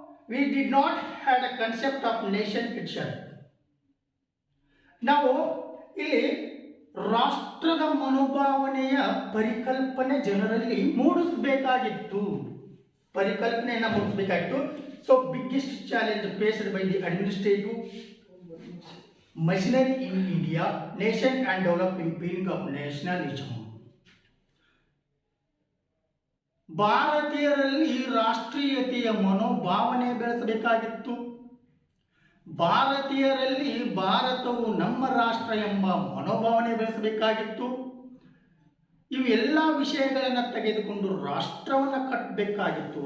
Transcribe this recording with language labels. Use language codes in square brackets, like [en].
[en] We did not had a concept of nation itself. [kn] ನಾವು ಇಲ್ಲಿ ರಾಷ್ಟ್ರದ ಮನೋಭಾವನೆಯ ಪರಿಕಲ್ಪನೆ ಜನರಲ್ಲಿ ಮೂಡಿಸಬೇಕಾಗಿತ್ತು, ಪರಿಕಲ್ಪನೆಯನ್ನು ಮೂಡಿಸಬೇಕಾಗಿತ್ತು. [en] So biggest challenge faced by the administrative machinery in India, nation and developing feeling of nationalism. [kn] ಭಾರತೀಯರಲ್ಲಿ ರಾಷ್ಟ್ರೀಯತೆಯ ಮನೋಭಾವನೆ ಬೆಳೆಸಬೇಕಾಗಿತ್ತು. ಭಾರತೀಯರಲ್ಲಿ ಭಾರತವು ನಮ್ಮ ರಾಷ್ಟ್ರ ಎಂಬ ಮನೋಭಾವನೆ ಬೆಳೆಸಬೇಕಾಗಿತ್ತು. ಇವೆಲ್ಲ ವಿಷಯಗಳನ್ನು ತೆಗೆದುಕೊಂಡು ರಾಷ್ಟ್ರವನ್ನು ಕಟ್ಟಬೇಕಾಗಿತ್ತು.